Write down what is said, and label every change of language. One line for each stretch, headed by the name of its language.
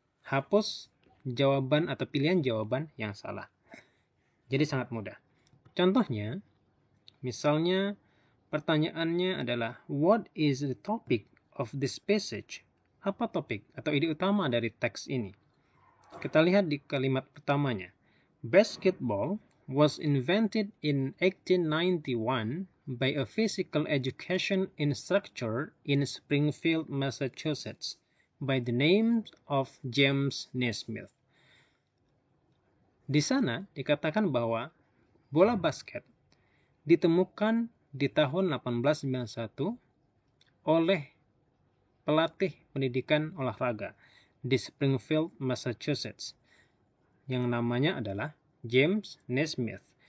Indonesian: Hapus jawaban atau pilihan jawaban yang salah. Jadi sangat mudah. Contohnya, misalnya pertanyaannya adalah,
English: what is the topic of this passage?
Indonesian: Apa topik atau ide utama dari teks ini? Kita lihat di kalimat pertamanya.
English: Basketball was invented in 1891 by a physical education instructor in Springfield, Massachusetts, by the name of James Naismith.
Indonesian: Di sana dikatakan bahwa bola basket ditemukan di tahun 1891 oleh pelatih pendidikan olahraga di Springfield, Massachusetts, yang namanya adalah James Naismith.